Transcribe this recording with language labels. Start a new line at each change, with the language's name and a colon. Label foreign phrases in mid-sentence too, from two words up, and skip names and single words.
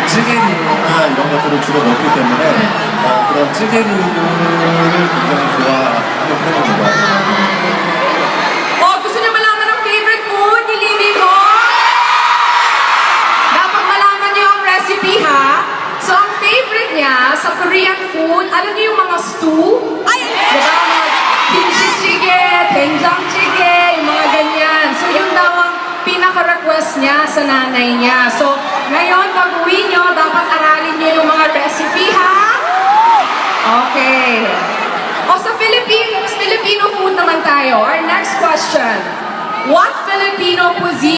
Korean: 찌개류나 이런 것들을 주로 먹기 때문에 그런 찌개류를 굉장히 좋아하는 편입니다.
Filipino: Gusto niyo malaman ang
English: favorite food
Filipino: ni Lily ko? Dapat malaman niyo ang recipe, ha? So, ang favorite niya sa
English: Korean food,
Filipino: alam niyo yung mga stew? Diba? Mga kimchi jjigae, doenjang jjigae, yung mga ganyan. So, yun daw ang pinaka-request niya sa nanay niya. So, ngayon, pag-uwi niyo, dapat aralin niyo yung mga recipe, ha? Okay. O sa
English: Filipino food
Filipino: naman tayo.
English: Our next question. What Filipino cuisine